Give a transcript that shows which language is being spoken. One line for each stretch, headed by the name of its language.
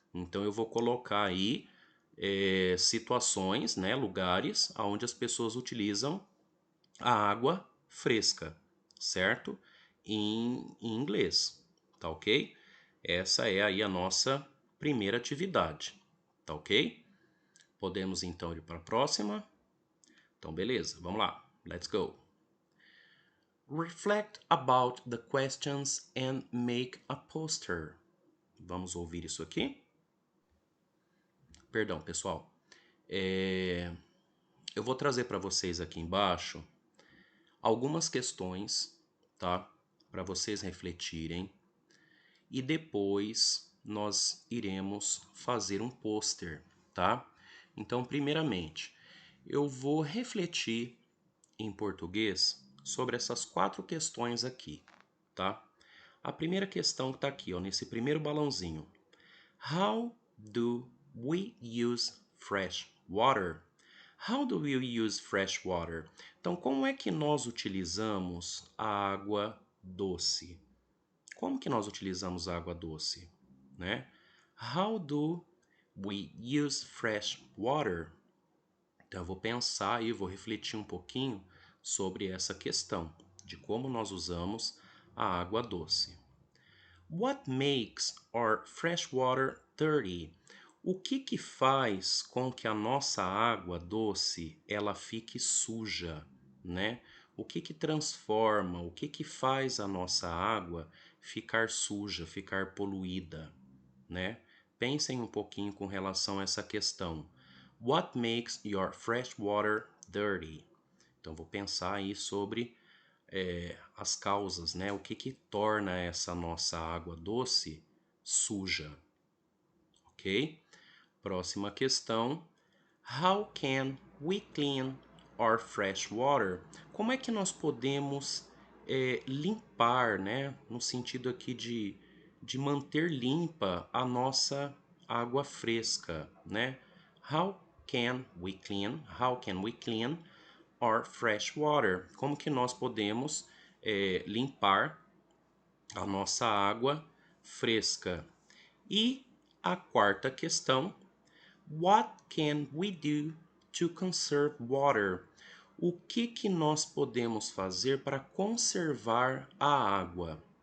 Portuguese: Então eu vou colocar aí situações, né, lugares onde as pessoas utilizam a água fresca, certo? Em inglês, tá ok? Essa é aí a nossa primeira atividade, tá ok? Podemos então ir para a próxima. Então, beleza, vamos lá.
English: Let's go. Reflect about the questions and make a poster.
Portuguese: Vamos ouvir isso aqui? Perdão, pessoal. Eu vou trazer para vocês aqui embaixo algumas questões, tá? Para vocês refletirem. E depois nós iremos fazer um pôster, tá? Então, primeiramente, eu vou refletir em português sobre essas quatro questões aqui, tá? A primeira questão que está aqui, ó, nesse primeiro balãozinho.
English: How do we use fresh water? How do we use fresh water?
Portuguese: Então, como é que nós utilizamos a água doce? Como que nós utilizamos a água doce, né?
English: How do we use fresh water?
Portuguese: Então eu vou pensar e vou refletir um pouquinho sobre essa questão de como nós usamos a água doce.
English: What makes our fresh water dirty?
Portuguese: O que faz com que a nossa água doce ela fique suja, né? O que transforma, o que faz a nossa água ficar suja, ficar poluída, né? Pensem um pouquinho com relação a essa questão.
English: What makes your fresh water dirty?
Portuguese: Então vou pensar aí sobre as causas, né? O que torna essa nossa água doce suja, ok? Próxima questão.
English: How can we clean our fresh water?
Portuguese: Como é que nós podemos limpar, né? No sentido aqui de manter limpa a nossa água fresca, né?
English: How can we clean? How can we clean our fresh water?
Portuguese: Como que nós podemos limpar a nossa água fresca? E a quarta questão,
English: what can we do to conserve water?
Portuguese: O que nós podemos fazer para conservar a água?